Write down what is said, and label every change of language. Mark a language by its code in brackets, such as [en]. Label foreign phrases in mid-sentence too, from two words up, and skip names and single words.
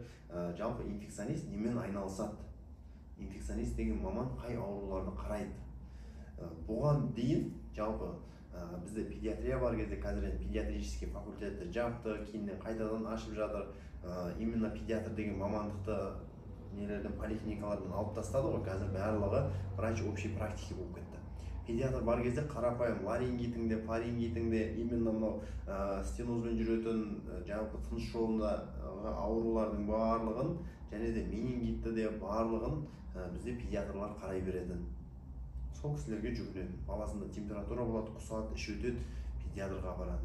[kk] Жалпы инфекционист немен айналысады? Инфекционист деген маман қай ауруларды қарайды? Бұған дейін жалпы бізде педиатрия бар кезде, қазір [ru] педиатрический факультетті [kk] жапты, кейіннен қайтадан ашып жатыр. Именно педиатр деген мамандықты нелерден, поликлиникалардан алып тастады ғой, қазір барлығы [ru] врач общей практики [kk] болып кетті. Педиатр бар кезде қарапайым ларингитіңде, фарингитіңде, именно мынау стенозбен жүретін, жалпы тыныс жолында аурулардың барлығын, және де менингитті де барлығын бізде педиатрлар қарай беретін. Сол кісілерге жүгінетін. Баласында температура болады, құсады, іш өтеді, педиатрға баратын.